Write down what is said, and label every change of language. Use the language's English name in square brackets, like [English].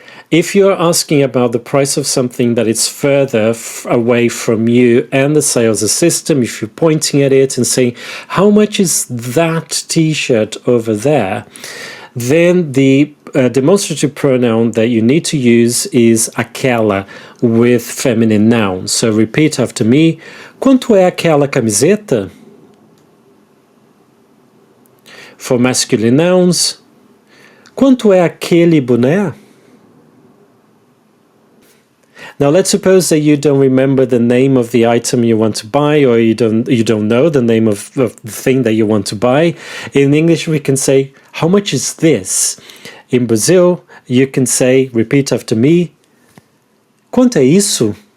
[English] If you're asking about the price of something that is further away from you and the sales system, if you're pointing at it and saying, how much is that t-shirt over there? Then the demonstrative pronoun that you need to use is AQUELA with feminine nouns. So repeat after me. [Portuguese] Quanto é aquela camiseta? [English] For masculine nouns, [Portuguese] quanto é aquele boné? [English] Now let's suppose that you don't remember the name of the item you want to buy, or you don't know the name of the thing that you want to buy. In English we can say, how much is this? In Brazil you can say, repeat after me, [Portuguese] quanto é isso?